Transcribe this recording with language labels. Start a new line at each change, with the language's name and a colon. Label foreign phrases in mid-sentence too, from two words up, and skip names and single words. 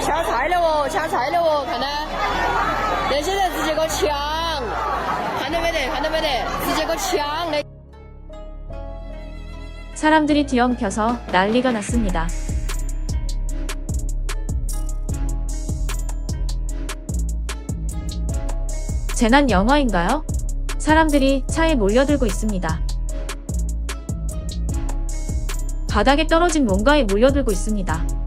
Chinese: 菜了哦，抢菜了哦，看到？那些人直接给我抢，看到没得？看到没得？直接给我抢的。
Korean: 사람들이 뒤엉켜서 난리가 났습니다. 재난 영화인가요? 사람들이 차에 몰려들고 있습니다. 바닥에 떨어진 뭔가에 몰려들고 있습니다.